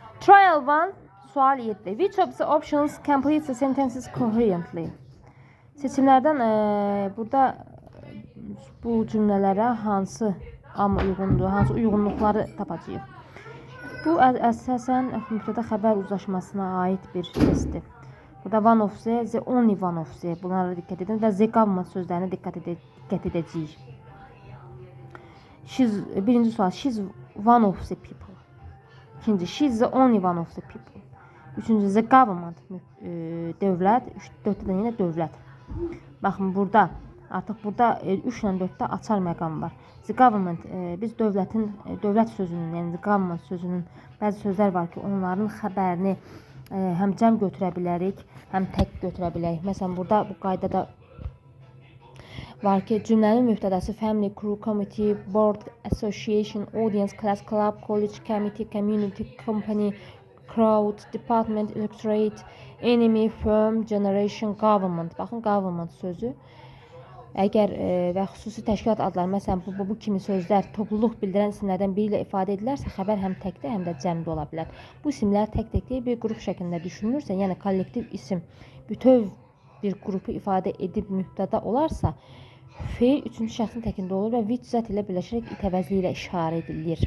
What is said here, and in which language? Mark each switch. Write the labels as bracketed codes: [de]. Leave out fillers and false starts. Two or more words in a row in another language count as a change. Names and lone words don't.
[az] Trial 1, sual 7. [en] Which of the options completes the sentences coherently? [az] Seçimlərdən burada bu cümlələrə hansı uyğundur, hansı uyğunluqları tapacağıq. Bu əsasən mübtəda xəbər uzlaşmasına aid bir testdir. Burada [en] one of the only one of the [az] bunlara dikkat edin və [en] the government [az] sözlərinə dikkat edəcəyik. Birinci sual, [en] she's one of the people. [az] İkinci, [en] she's the only one of the people. Üçüncü, the government, [az] dövlət. Dörddə də yenə dövlət. Baxın, burada, artıq burada 3 ilə 4-də açar məqam var. [en] The government, [az] biz dövlət sözünün, yəni [en] the government [az] sözünün bəzi sözlər var ki, onların xəbərini həm cəm götürə bilərik, həm tək götürə bilərik. Məsələn, burada bu qaydada var ki, cümlənin mübtədası [en] family, crew, committee, board, association, audience, class, club, college, committee, community, company, crowd, department, electorate, enemy, firm, generation, government. [az] Baxın, government sözü. Əgər və xüsusi təşkilat adları, məsələn, bu kimi sözlər topluluq bildirən isimlərdən biri ilə ifadə edilərsə, xəbər həm təkdə, həm də cəmdə ola bilər. Bu isimlər tək-tək deyil, bir qrup şəklində düşünülürsə, yəni kollektiv isim bütöv bir qrupu ifadə edib mübtəda olarsa, feil üçüncü şəxsin təkində olur və which zət ilə birləşərək it əvəzliyi ilə işarə edilir.